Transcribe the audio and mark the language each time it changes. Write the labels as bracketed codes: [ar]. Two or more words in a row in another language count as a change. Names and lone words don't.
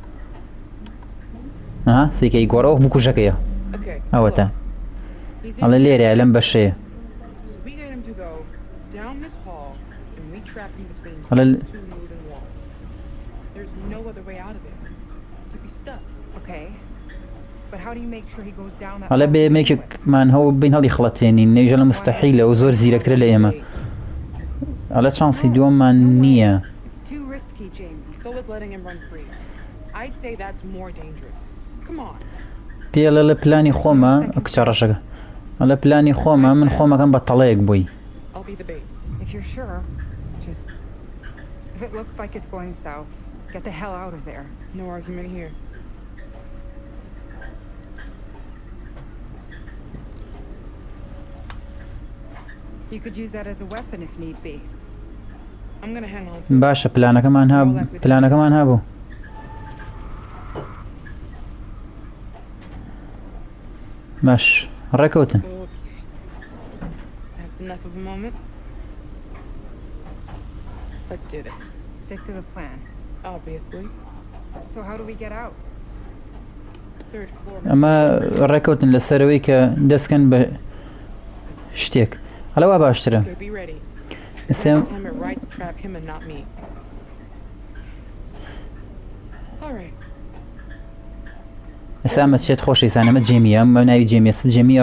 [ckb] سیکەی گۆڕەوە بکوژەکەیە ئەوەتە ئەڵێ لێرەیە لەم بەشەیە ئەڵێ بێ مێکێکمان هەوو بین هەڵی خڵەتێنین نەیژە لە مستەحیلە و زۆر زیرەکترە لە ئێمە ئەڵێ چانسی دووەممان نییە پێڵە لە پلانی خۆمە کچە ڕەشەکە ئەڵێ پلانی خۆمە من خۆمەکەم بە تەڵەیەک بووی [en] You could use that as a weapon if need be. I'm gonna hang on to it. [ckb] باشە پلانەکەمان هەبوو باش ڕێکەوتن [en] That's enough of a moment. Let's do this. Stick to the plan. Obviously. So how do we get out? Third floor. [ckb] ئەمە ڕێکەوتن لەسەرەوەی کە دەستکەن بە شتێک هەلەوا باشترە ئێستا ئەمە چێت خۆشەویستان ئەمە جێمیە ئەمە ناوی جێمیە جێمیە